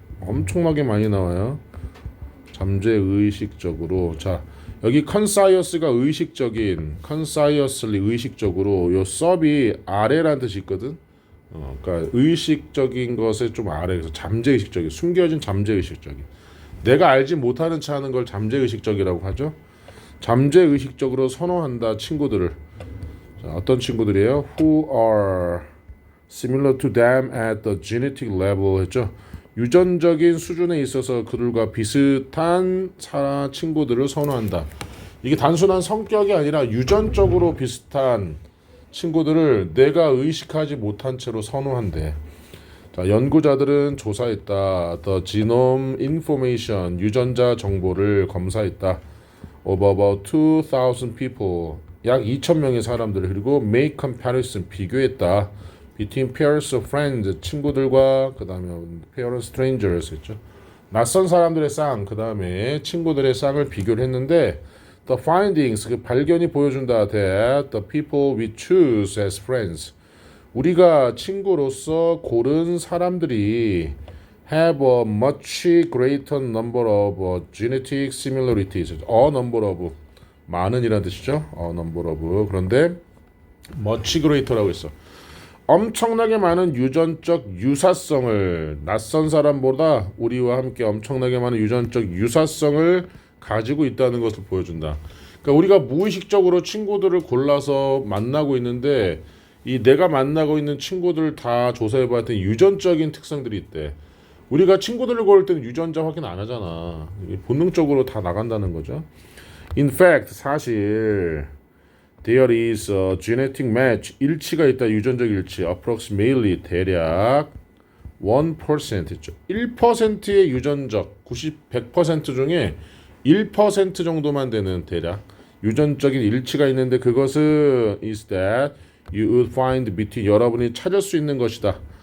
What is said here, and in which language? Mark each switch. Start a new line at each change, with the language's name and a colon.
Korean: 엄청나게 많이 나와요. 잠재의식적으로 자 여기 conscious가 의식적인 consciously 의식적으로 요 sub이 아래라는 뜻이 있거든. 그러니까 의식적인 것에 좀 아래에서 잠재의식적인 숨겨진 잠재의식적인 내가 알지 못하는 체 하는 걸 잠재의식적이라고 하죠. 잠재의식적으로 선호한다 친구들을. 자, 어떤 친구들이에요?
English: Who are similar to them at the genetic level 했죠.
Korean: 유전적인 수준에 있어서 그들과 비슷한 친구들을 선호한다. 이게 단순한 성격이 아니라 유전적으로 비슷한 친구들을 내가 의식하지 못한 채로 선호한대. 자, 연구자들은 조사했다.
English: The genome information
Korean: 유전자 정보를 검사했다.
English: Over about 2,000 people
Korean: 약 2,000명의 사람들을 그리고
English: make comparison
Korean: 비교했다.
English: Between pairs of friends
Korean: 친구들과 그 다음에
English: pair of strangers 했죠.
Korean: 낯선 사람들의 쌍 그 다음에 친구들의 쌍을 비교를 했는데
English: The findings
Korean: 그 발견이 보여준다.
English: That the people we choose as friends
Korean: 우리가 친구로서 고른 사람들이
English: have a much greater number of genetic similarities. A number of
Korean: 많은 이라는 뜻이죠.
English: A number of
Korean: 그런데
English: much greater라고 했어.
Korean: 엄청나게 많은 유전적 유사성을 낯선 사람보다 우리와 함께 엄청나게 많은 유전적 유사성을 가지고 있다는 것을 보여준다. 그러니까 우리가 무의식적으로 친구들을 골라서 만나고 있는데 이 내가 만나고 있는 친구들 다 조사해봤더니 유전적인 특성들이 있대. 우리가 친구들을 고를 때는 유전자 확인 안 하잖아. 본능적으로 다 나간다는 거죠.
English: In fact,
Korean: 사실
English: there is a genetic match.
Korean: 일치가 있다. 유전적 일치.
English: Approximately
Korean: 대략 1% 있죠. 1%의 유전적 100% 중에 1% 정도만 되는 대략 유전적인 일치가 있는데 그것은
English: is that you would find between
Korean: 여러분이 찾을 수 있는 것이다.